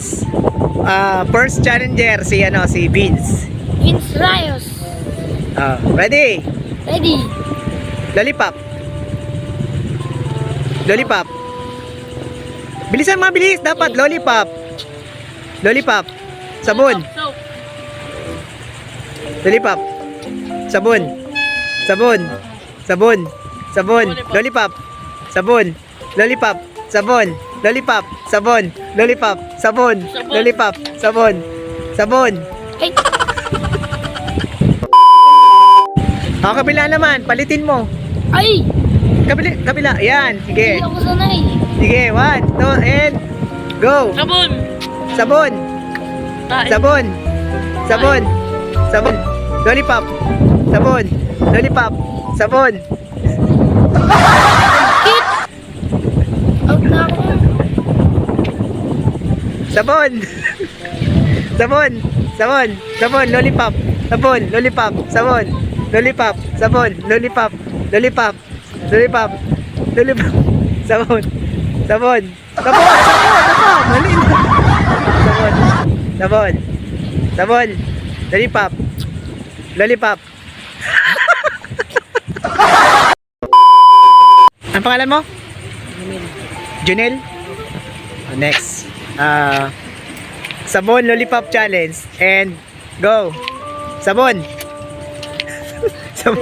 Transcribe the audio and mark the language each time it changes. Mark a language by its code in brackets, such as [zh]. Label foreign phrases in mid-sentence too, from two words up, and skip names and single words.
[en] First challenger [tl] si Vince. Vince Rayos. Ready? Ready. Lollipop. Lollipop. Bilisan, mabilis. Dapat lollipop. Lollipop. Sabon. Lollipop. Sabon. Sabon. Sabon. Sabon. Lollipop. Sabon. Lollipop. Sabon. Lollipop. Sabon. Lollipop. Sabon. Lollipop. Sabon. Sabon. Ay, Kabila naman. Palitin mo. ay. Kabila. Yan. Sige. Hindi ako sanay. Sige. 1, 2, [en] and go. [tl] Sabon. Sabon. Sabon. Sabon. Sabon. Lollipop. Sabon. Lollipop. Sabon. Out na ako. Sabon. Sabon. Sabon. Sabon. Lollipop. Sabon. Lollipop. Sabon. Lollipop. Sabon. Lollipop. Lollipop. Lollipop. Lollipop. Sabon. Sabon. Sabon. Sabon. Mali na. Sabon. Sabon. Sabon. Lollipop. Lollipop. Ang pangalan mo? Junel. Next. Sabon Lollipop Challenge. [en] And go. [tl] Sabon. Sabon.